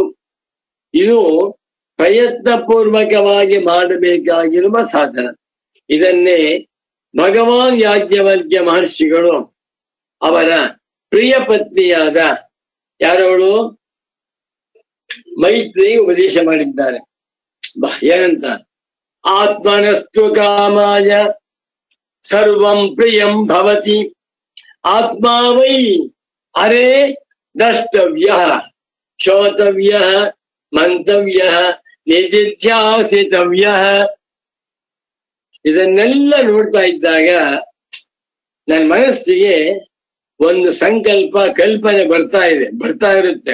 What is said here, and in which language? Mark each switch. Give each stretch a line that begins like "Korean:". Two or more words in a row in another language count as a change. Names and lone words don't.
Kannada: ಇದು ಪ್ರಯತ್ನ ಪೂರ್ವಕವಾಗಿ ಮಾಡಬೇಕಾಗಿರುವ ಸಾಧನ. ಇದನ್ನೇ ಭಗವಾನ್ ಯಾಜ್ಞವಲ್ಕ್ಯ ಮಹರ್ಷಿಗಳು ಅವರ ಪ್ರಿಯ ಪತ್ನಿಯಾದ ಯಾರವಳು ಮೈತ್ರಿ ಉಪದೇಶ ಮಾಡಿದ್ದಾರೆ. ಏನಂತ?
Sanskrit: ಆತ್ಮನಸ್ತು ಕಾಮಾಯ ಸರ್ವಂ ಪ್ರಿಯಂ ಭವತಿ ಆತ್ಮ ವೈ ಅರೇ ದ್ರಷ್ಟವ್ಯ ಶ್ರೋತವ್ಯ ಮಂತವ್ಯ ನಿಧಿಧ್ಯಾಸಿತವ್ಯ.
Kannada: ಇದನ್ನೆಲ್ಲ ನೋಡ್ತಾ ಇದ್ದಾಗ ನನ್ನ ಮನಸ್ಸಿಗೆ ಒಂದು ಸಂಕಲ್ಪ, ಕಲ್ಪನೆ ಬರ್ತಾ ಇರುತ್ತೆ.